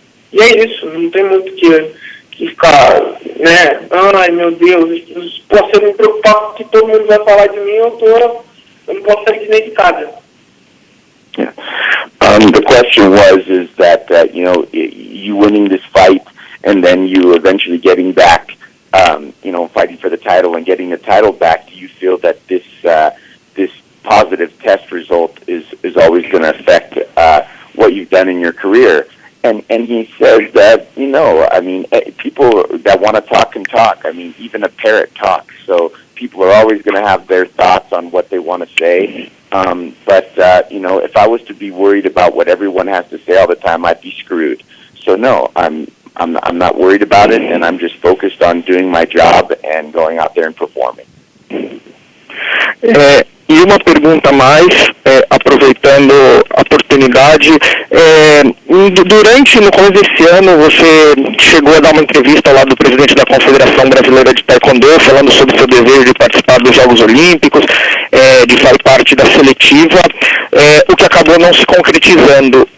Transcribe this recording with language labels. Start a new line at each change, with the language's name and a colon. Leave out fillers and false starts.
Portuguese: E é isso, não tem muito que ficar, né? Ai, meu Deus, posso me preocupar com o que todo mundo vai falar de mim, eu não posso sair de dentro de casa.
English: Yeah. The question is that, you winning this fight, and then you eventually getting back, fighting for the title and getting the title back, do you feel that this positive test result is always going to affect what you've done in your career? And he says that, people that want to talk can talk. I mean, even a parrot talks. So people are always going to have their thoughts on what they want to say. But if I was to be worried about what everyone has to say all the time, I'd be screwed. So no, I'm not worried about it, and I'm just focused on doing my job and going out there and performing.
Portuguese: E uma pergunta mais, aproveitando a oportunidade, no começo desse ano, você chegou a dar uma entrevista ao lado do presidente da Confederação Brasileira de Taekwondo, falando sobre seu desejo de participar dos Jogos Olímpicos, de fazer parte da seletiva, o que acabou não se concretizando.